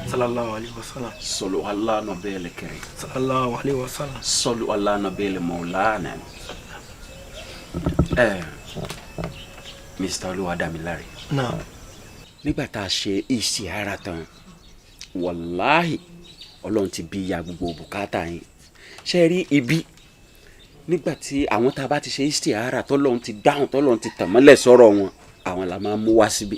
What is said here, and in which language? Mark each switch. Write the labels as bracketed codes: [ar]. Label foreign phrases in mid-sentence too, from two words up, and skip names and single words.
[ar] صلى الله عليه وسلم. صلوا على النبي الكريم. صلى الله عليه وسلم. صلوا على النبي مولانا. [yo] Mr. Olúwadámiláre. Naam. Nígbà tá a ṣe istiara tán, wàláhì Ọlọ́run ti bí ya gbogbo bùkátà yín. Ṣé rí ibi nígbà tí àwọn tá a bá ti ṣe istiara tọ́lọ́run ti dáhùn tọ́lọ́run ti tàn mọ́lẹ̀ sọ̀rọ̀ wọn, àwọn la máa mú wá síbi.